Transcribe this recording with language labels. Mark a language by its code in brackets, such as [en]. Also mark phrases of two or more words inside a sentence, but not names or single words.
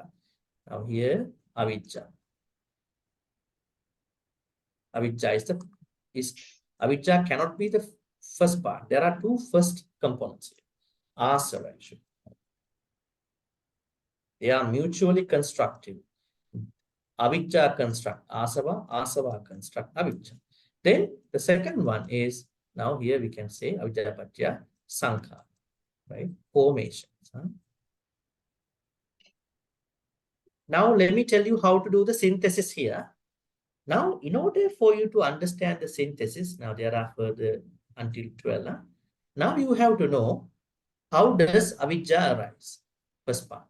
[en] Now here, avijja. Avijja avijja cannot be the first part. There are two first components here. Asava, actually. They are mutually constructive. Avijja construct asava, asava construct avijja. Then the second one is, now here we can say [pi] avijja patya sankhara, [en] right? Formations. Now let me tell you how to do the synthesis here. Now, in order for you to understand the synthesis, now there are further until 12. Now you have to know how does avijja arise, first part.